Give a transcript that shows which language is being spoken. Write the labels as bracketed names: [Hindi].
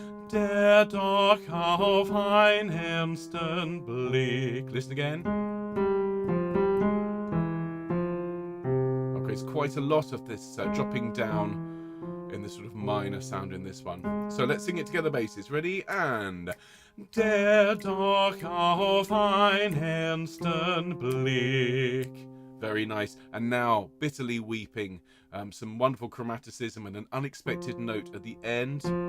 [German] Der doch auf einen ernsten Blick. [English] Listen again. Okay, it's quite a lot of this dropping down in this sort of minor sound in this one. So let's sing it together, basses. Ready? [German] And der doch auf einen ernsten Blick. [English] Very nice. And now, bitterly weeping. Some wonderful chromaticism and an unexpected note at the end.